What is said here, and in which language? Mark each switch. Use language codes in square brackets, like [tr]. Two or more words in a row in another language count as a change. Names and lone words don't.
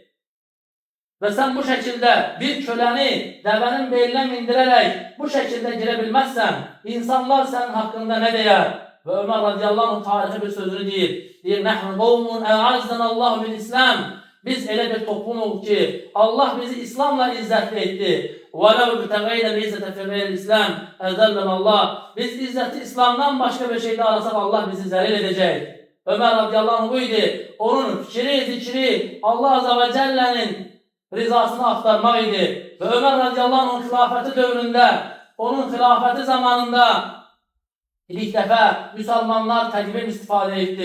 [az] Və sən bu şəkildə bir köləni dəvənin belinə mindirərək bu şəkildə girə bilməzsən, insanlar sənin haqqında nə deyər? Və Ömər [ar] رضي الله عنه [az] tarixi bir sözünü deyir. Deyir, [ar] نحن قوم أعزنا الله بالإسلام. [az] Biz elə bir toplumuq ki, Allah bizi İslamla izzətli etdi. [ar] وَلَوْ بِتَغَيْنَ الْاِزَّةَ فِي غَيْرِ الْاِسْلَامِ اَذَلَّنَ Allah. [az] Biz izzəti İslamdan başqa bir şeydə arasaq Allah bizi zəlil edəcək. Ömər [ar] رضي الله عنه [az] bu idi. Onun fikri, zikri Allah [ar] عز وجل'nin [az] rizasını aktarmaq idi. Və Ömər [ar] رضي الله عنه'ın [az] xilafəti dövründə, onun xilafəti zamanında İlk dəfə müsəlmanlar təqvim istifadə etdi.